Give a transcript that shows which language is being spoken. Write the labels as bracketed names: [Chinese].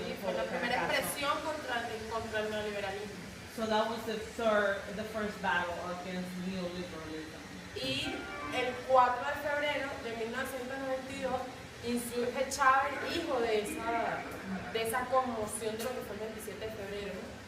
[Spanish] Sí, fue la primera expresión contra el neoliberalismo. [English] So that was the first battle against neoliberalism. [Spanish] Y el 4 de febrero de 1992 insurge Chávez, hijo de esa conmoción de lo que fue el 27 de febrero.